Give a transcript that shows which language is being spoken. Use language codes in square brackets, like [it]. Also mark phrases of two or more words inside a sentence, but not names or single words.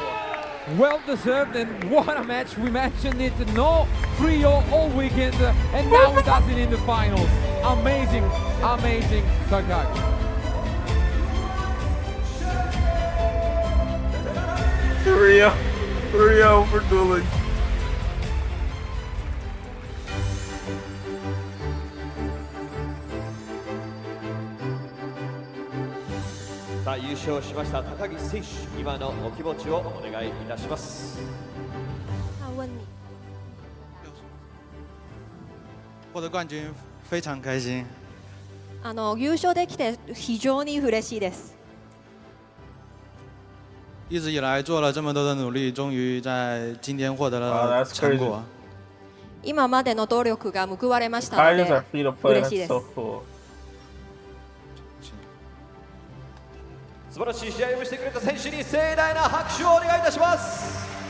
[en] Well deserved, and what a match. We mentioned it, no 3-0 all weekend, and now we does it in the finals. Amazing, amazing Takagi. 3-0 for dueling. [ja] さあ優勝しました高木選手、今のお気持ちをお願いいたします。 [zh] 获得冠军非常开心。 [ja] 優勝できて非常に嬉しいです。 [zh] 一直以来做了这么多的努力，终于在今天获得了成果。 [ja] 今までの努力が報われましたの [en] Tigers are [ja] で [en] free to play. [ja] 嬉しい [en] That's [ja] です。 [en] so cool. [ja] 素晴らしい試合をしてくれた選手に盛大な拍手をお願いいたします。